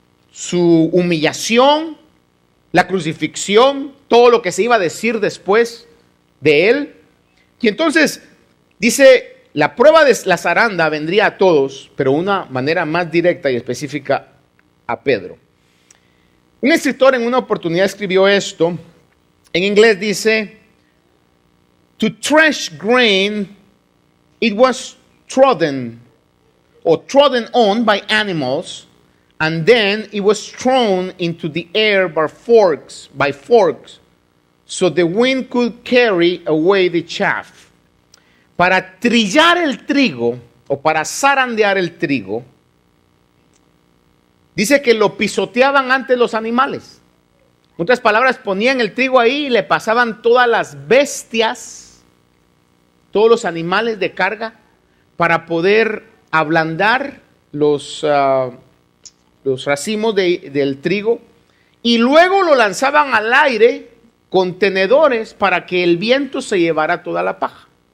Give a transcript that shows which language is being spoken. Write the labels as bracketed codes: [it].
[es] Su humillación, la crucifixión, todo lo que se iba a decir después de él. Y entonces dice, la prueba de la zaranda vendría a todos, pero de una manera más directa y específica a Pedro. Un escritor en una oportunidad escribió esto, en inglés dice, [en] to thresh grain, it was trodden on by animals, and then it was thrown into the air by forks, so the wind could carry away the chaff. [es] Para trillar el trigo, o para zarandear el trigo, dice que lo pisoteaban antes los animales. En otras palabras, ponían el trigo ahí y le pasaban todas las bestias, todos los animales de carga, para poder ablandar los racimos del trigo, y luego lo lanzaban al aire con tenedores para que el viento se llevara toda la paja.